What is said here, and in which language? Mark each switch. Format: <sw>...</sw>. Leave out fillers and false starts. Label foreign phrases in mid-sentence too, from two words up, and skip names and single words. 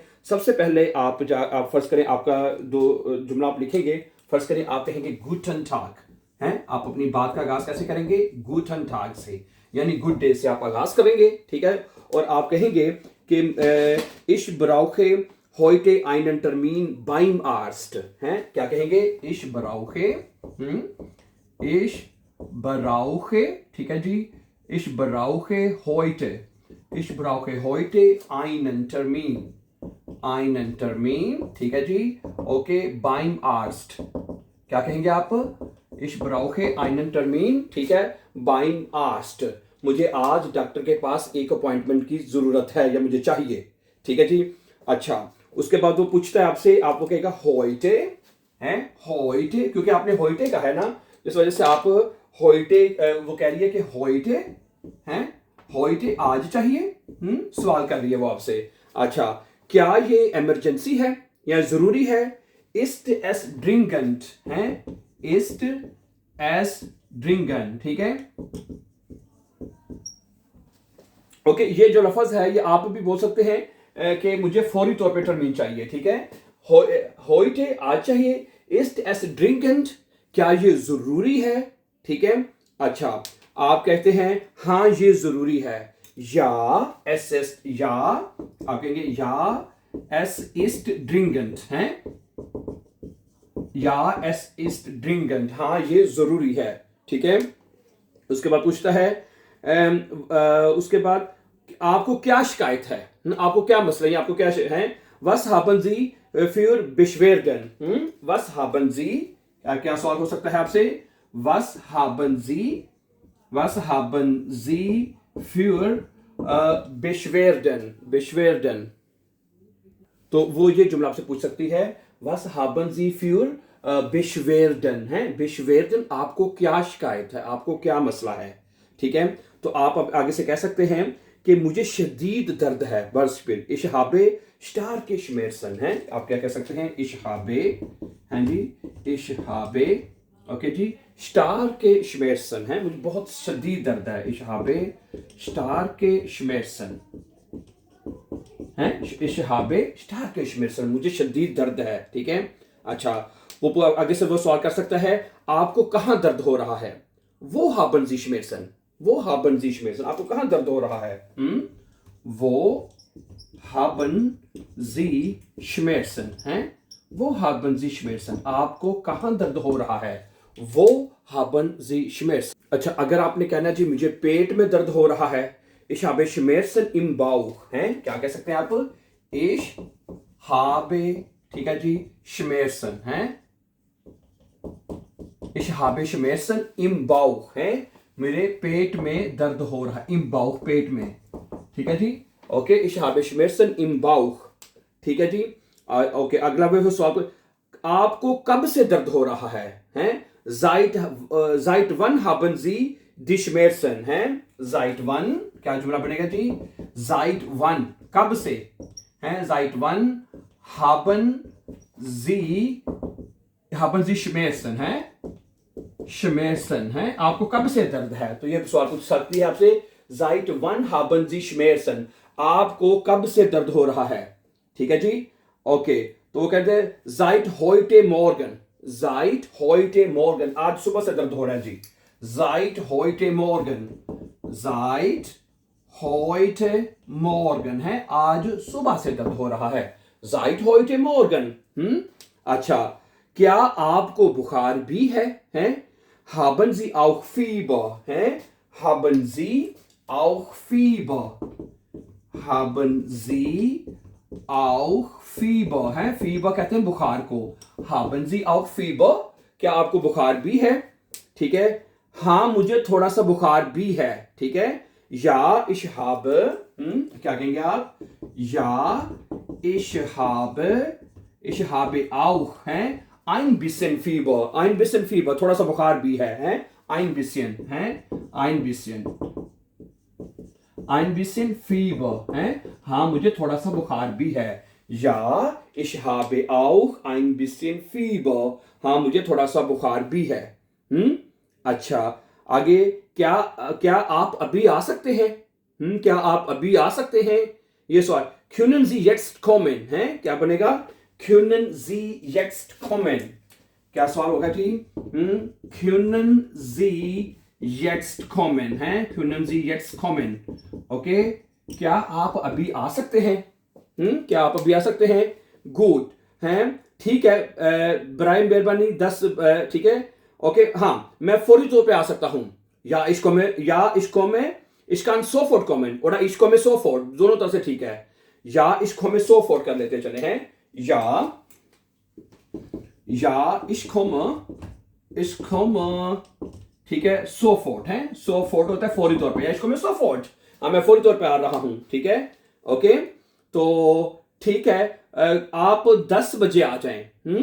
<ur>سب سے پہلے آپ فرض کریں آپ کا دو جملہ آپ لکھیں گے. فرض کریں آپ کہیں گے</ur> <de>Guten Tag</de> <ur>ہیں۔ آپ اپنی بات کا آغاز کیسے کریں گے?</ur> <de>Guten Tag</de> <ur>سے، یعنی</ur> <en>good day</en> <ur>سے آپ آغاز کریں گے. ٹھیک ہے۔ اور آپ کہیں گے کہ</ur> <de>Ich brauche heute einen Termin beim Arzt</de> <ur>ہیں۔ کیا کہیں گے?</ur> <de>ich brauche,</de> <ur>ٹھیک ہے جی,</ur> <de>ich brauche heute einen Termin,</de> <ur>ٹھیک ہے جی، اوکے,</ur> <de>beim Arzt।</de> <ur>کیا کہیں گے آپ?</ur> <de>ich brauche einen Termin,</de> <ur>ٹھیک ہے,</ur> <de>beim Arzt।</de> <ur>مجھے آج ڈاکٹر کے پاس ایک اپائنٹمنٹ کی ضرورت ہے یا مجھے چاہیے. ٹھیک ہے جی۔ اچھا، اس کے بعد وہ پوچھتا ہے آپ سے، آپ وہ کہے گا heute ہیں، heute، کیونکہ آپ نے heute کہا ہے نا، اس وجہ سے آپ heute، وہ کہہ رہی ہے کہ heute ہیں، heute آج چاہیے. سوال کر رہی ہے وہ آپ سے. اچھا، کیا یہ ایمرجنسی ہے یا ضروری ہے?</ur> <de>ist es dringend हैं, ist es dringend,</de> <ur>ٹھیک ہے. اوکے، یہ جو لفظ ہے یہ آپ بھی بول سکتے ہیں کہ مجھے فوری طور پے ٹرمین چاہیے. ٹھیک ہے. heute آج چاہیے.</ur> <de>ist es dringend,</de> <ur>کیا یہ ضروری ہے؟ ٹھیک ہے. اچھا، آپ کہتے ہیں ہاں یہ ضروری ہے.</ur> <de>या es ist,</de> <ur>یا آپ کہیں گے یا</ur> <de>es ist dringend</de> <ur>ہیں، یا</ur> <de>es ist dringend,</de> <ur>ہاں یہ ضروری ہے۔ ٹھیک ہے. اس کے بعد پوچھتا ہے اس کے بعد آپ کو کیا شکایت ہے، آپ کو کیا مسئلہ ہے، آپ کو کیا ہے?</ur> <de>was haben Sie für Beschwerden? was haben Sie,</de> <ur>کیا سوال ہو سکتا ہے آپ سے?</ur> <de>was haben Sie für Beschwerden?</de> <ur>تو وہ یہ جملہ آپ سے پوچھ سکتی ہے,</ur> <de>was haben Sie für Beschwerden हैं।</de> <ur>Beschwerden آپ کو کیا شکایت ہے، آپ کو کیا مسئلہ ہے۔ ٹھیک ہے. تو آپ اب آگے سے کہہ سکتے ہیں کہ مجھے شدید درد ہے.</ur> <de>बर्सपिल ich habe starke Schmerzen हैं।</de> <ur>آپ کیا کہہ سکتے ہیں?</ur> <de>ich habe,</de> <ur>ہاں جی,</ur> <de>ich habe,</de> <ur>اوکے جی,</ur> <de>starke Schmerzen</de> <ur>ہیں، مجھے بہت شدید درد ہے.</ur> <de>ich habe starke Schmerzen हैं, ich habe starke Schmerzen,</de> <ur>مجھے شدید درد ہے۔ ٹھیک ہے. اچھا، وہ آگے سے وہ سوال کر سکتا ہے، آپ کو کہاں درد ہو رہا ہے?</ur> <de>Wo haben Sie Schmerzen,</de> <ur>آپ کو کہاں درد ہو رہا ہے?</ur> <de>Wo haben Sie Schmerzen हैं, Wo haben Sie Schmerzen,</de> <ur>آپ کو کہاں درد ہو رہا ہے?</ur> <de>Wo haben Sie Schmerzen.</de> <ur>اچھا، اگر آپ نے کہنا جی مجھے پیٹ میں درد ہو رہا ہے,</ur> <de>ich habe Schmerzen im Bauch</de> <ur>ہیں، کیا کہہ سکتے ہیں آپ?</ur> <de>ich habe,</de> <ur>ٹھیک ہے جی, Schmerzen हैं,</ur> <de>ich habe Schmerzen im Bauch</de> <ur>ہیں، میرے پیٹ میں درد ہو رہا ہے.</ur> <de>im Bauch,</de> <ur>پیٹ میں۔ ٹھیک ہے جی۔ اوکے,</ur> <de>ich habe Schmerzen im Bauch,</de> <ur>ٹھیک ہے جی. اوکے، اگلا بھی سوال، آپ کو کب سے درد ہو رہا ہے? हैं,</ur> <de>seit wann haben Sie die Schmerzen हैं, seit wann,</de> <ur>کیا جملہ بنے گا جی?</ur> <de>seit wann,</de> <ur>کب سے ہیں,</ur> <de>seit wann haben Sie Schmerzen</de> <ur>हैं, Schmerzen ہیں، آپ کو کب سے درد ہے? تو یہ سوال پوچھ سکتی ہے آپ سے,</ur> <de>seit wann haben Sie Schmerzen,</de> <ur>آپ کو کب سے درد ہو رہا ہے؟ ٹھیک ہے جی. اوکے، تو وہ کہتے ہیں</ur> <de>seit heute Morgen,</de> <ur>آج صبح سے درد ہو رہا ہے جی.</ur> <de>seit heute Morgen</de> <ur>ہے، آج صبح سے درد ہو رہا ہے.</ur> <de>seit heute Morgen।</de> <ur>اچھا، کیا آپ کو بخار بھی ہے? हैं,</ur> <de>haben Sie auch Fieber हैं, haben Sie auch Fieber, haben Sie auch Fieber है,</de> <ur>فیبر کہتے ہیں بخار کو.</ur> <de>haben Sie auch Fieber,</de> <ur>کیا آپ کو بخار بھی ہے؟ ٹھیک ہے. ہاں مجھے تھوڑا سا بخار بھی ہے. ٹھیک ہے۔ یا</ur> <de>ich habe,</de> <ur>کیا کہیں گے آپ?</ur> <de>या ich habe ich habe auch है ein bisschen Fieber,</de> <ur>تھوڑا سا بخار بھی ہے</ur> <de>ein bisschen Fieber</de> <ur>ہے، ہاں مجھے تھوڑا سا بخار بھی ہے.</ur> <de>Ja, ich habe auch ein bisschen Fieber,</de> <ur>ہاں مجھے تھوڑا سا بخار بھی ہے. اچھا، آگے کیا آپ ابھی آ سکتے ہیں? کیا آپ ابھی آ سکتے ہیں؟ یہ سوال</ur> <de>können Sie jetzt kommen</de> <ur>ہے، کیا بنے گا?</ur> <de>können Sie jetzt kommen,</de> <ur>کیا سوال ہوگا جی?</ur> <de>können Sie jetzt kommen है, können Sie jetzt kommen,</de> <ur>اوکے، کیا آپ ابھی آ سکتے ہیں? کیا آپ ابھی آ سکتے ہیں؟ گڈ ہے، ٹھیک ہے، برائم مہربانی 10، ٹھیک ہے، اوکے، ہاں میں فوری طور پے آ سکتا ہوں، یا</ur> <de>ich komme, ich kann sofort kommen oder ich komme sofort,</de> <ur>دونوں طرح سے ٹھیک ہے. या</ur> <de>ich komme sofort</de> <ur>کر لیتے چلے ہیں، یا</ur> <de>ich komme,</de> <ur>ٹھیک ہے, sofort है, sofort ہوتا ہے فوری طور پے، یا</ur> <de>ich komme sofort,</de> <ur>ہاں میں فوری طور پے آ رہا ہوں، ٹھیک ہے، اوکے، تو ٹھیک ہے، آپ 10 بجے آ جائیں.</ur>